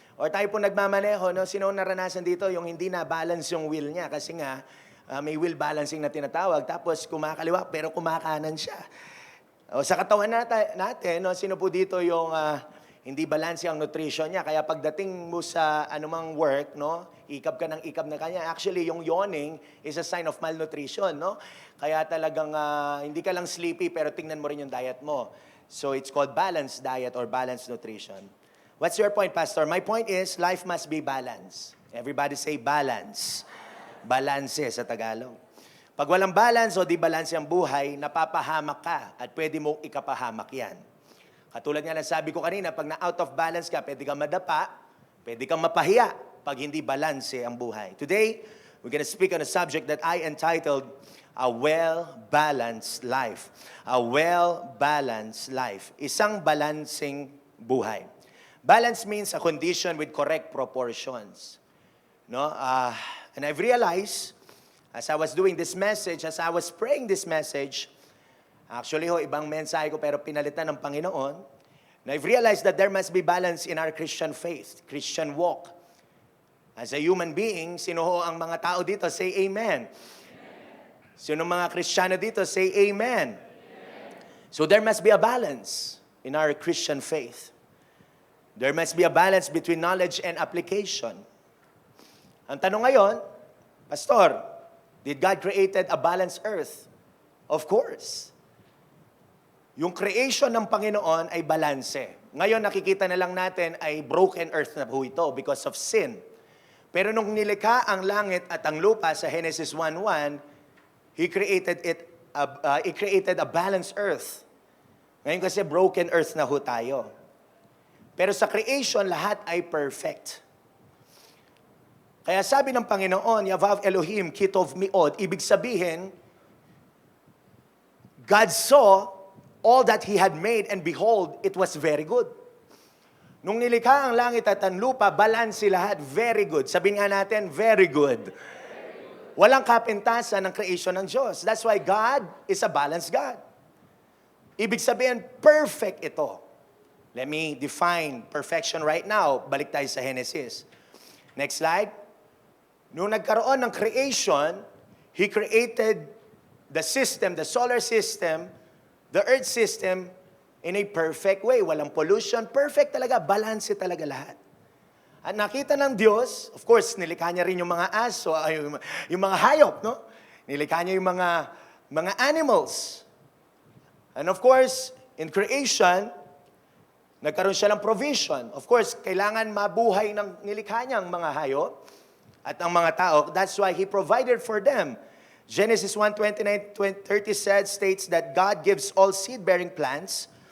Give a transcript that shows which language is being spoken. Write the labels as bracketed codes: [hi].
[tl] Or tayo po nagmamaneho, no? Sino naranasan dito yung hindi na balance yung wheel niya kasi nga may wheel balancing na tinatawag tapos kumakaliwa pero kumakanan siya. O, sa katawan natin, no, sino po dito yung hindi balanse ang nutrition niya? Kaya pagdating mo sa anumang work, no, ikab ka ng ikab na kanya. Actually, yung [en] yawning is a sign of malnutrition. [tl] No? Kaya talagang hindi ka lang sleepy pero tingnan mo rin yung diet mo. [en] So it's called balanced diet or balanced nutrition. What's your point, Pastor? My point is, life must be balanced. Everybody say balance. [tl] Balanse sa Tagalog. Pag walang balance o di balance ang buhay, napapahamak ka at pwede mo ikapahamak yan. Katulad nga ng sabi ko kanina, pag na- [en] out of balance [tl] ka, pwede kang madapa, pwede kang mapahiya pag hindi balance ang buhay. [en] Today, we're gonna speak on a subject that I entitled, A Well-Balanced Life. A Well-Balanced Life. [tl] Isang balancing buhay. [en] Balance means a condition with correct proportions. No? And I've realized, as I was doing this message, as I was praying this message, actually [tl] ibang mensahe ko pero pinalitan ng Panginoon, [en] and I've realized that there must be balance in our Christian faith, Christian walk. As a human being, [tl] sino ho ang mga tao dito? [en] Say amen. [tl] Sino mga Kristiyano dito? [en] Say amen. So there must be a balance in our Christian faith. There must be a balance between knowledge and application. [tl] Ang tanong ngayon, [en] Pastor, did God created a balanced earth? Of course. [tl] Yung creation ng Panginoon ay balanse. Ngayon nakikita na lang natin ay broken earth na po ito [en] because of sin. [tl] Pero nung nilikha ang langit at ang lupa sa Genesis 1:1, [en] He created a balanced earth. [tl] Ngayon kasi broken earth na ho tayo. Pero sa creation, lahat ay perfect. Kaya sabi ng Panginoon, [he] Yavav Elohim, Kitov Miod, [tl] ibig sabihin, [en] God saw all that He had made and behold, it was very good. [tl] Nung nilikha ang langit at ang lupa, balanse lahat, [en] very good. [tl] Sabihin nga natin, [en] very good. [tl] Walang kapintasan ng creation ng Diyos. [en] That's why God is a balanced God. [tl] Ibig sabihin, perfect ito. [en] Let me define perfection right now. Balik tayo sa Genesis. Next slide. [tl] Nung nagkaroon ng creation, [en] He created the system, the solar system, the earth system, in a perfect way. [tl] Walang pollution. Perfect talaga. Balance talaga lahat. At nakita ng Diyos, of course, nilikha niya rin yung mga aso, yung mga hayop, no? Nilikha niya yung mga animals. [en] And of course, in creation, [tl] nagkaroon siya ng provision. Of course, kailangan mabuhay ng nilikha niyang mga hayop at ang mga tao. [en] That's why He provided for them. Genesis 1:29-30 states that God gives all seed-bearing plants.